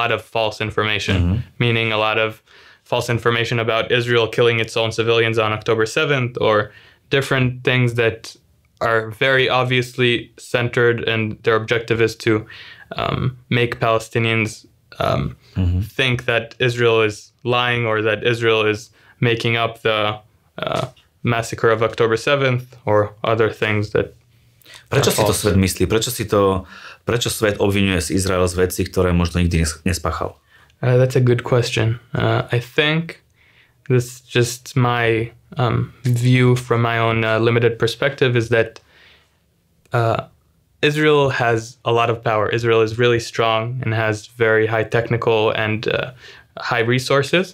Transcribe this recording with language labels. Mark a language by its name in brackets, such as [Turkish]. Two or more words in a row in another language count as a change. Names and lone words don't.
[English] of false information, meaning a lot of false information about Israel killing its own civilians on October 7th, or different things that are very obviously centered, and their objective is to make Palestinians think that Israel is lying, or that Israel is making up the massacre of October 7th, or other things that. [Slovak] Prečo si to svet myslí? Prečo svet obvinuje z Izrael z vecí, ktoré možno nikdy nespáchal? [English] That's a good question. I think this is just my view from my own limited perspective is that Israel has a lot of power. Israel is really strong and has very high technical and high resources.